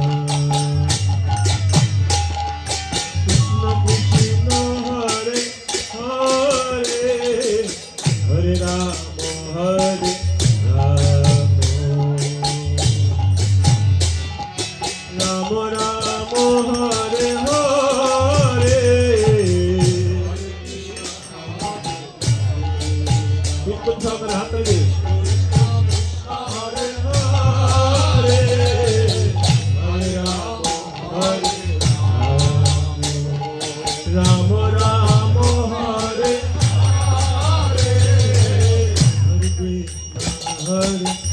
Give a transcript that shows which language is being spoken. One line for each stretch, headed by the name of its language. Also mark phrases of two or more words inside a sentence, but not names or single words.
Sanskrit: Krishna Krishna, Hare Hare, Hare Rama, Hare Rama, Rama Rama, Hare Hare, Kirtan Thakur
Bangla: হাত তালি
Sanskrit: Ram Ram Hare Hare, Hare Krishna Hare